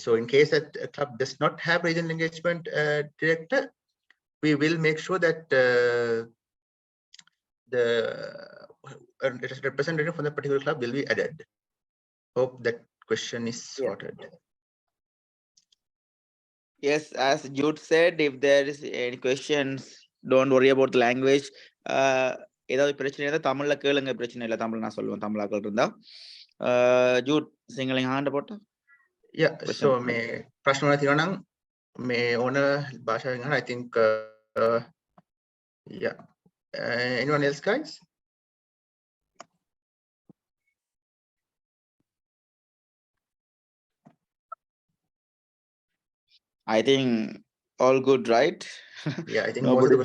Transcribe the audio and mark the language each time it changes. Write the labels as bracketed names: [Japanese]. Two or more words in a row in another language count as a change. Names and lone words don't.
[English] So in case that a club does not have regional engagement director, we will make sure that the representative from the particular club will be added. Hope that question is sorted. Yes, as Jude said, if there is any questions, don't worry about the language. [Tamil] ஏதாவது பிரச்சனை இருந்தால் தமிழ்ல கேளுங்க, பிரச்சனை இல்லை. தமிழ் நான் சொல்லுவேன், தமிழாக்கள் இருந்தா. Jude, சிங்கள ஹாண்ட் போட்டா? [Sinhala] So මේ ප්‍රශ්න වල තියෙනවා නම් මේ ඕන භාෂාවෙන් අහන්න. [English] I think Anyone else, guys? I think all good, right? Yeah, I think most of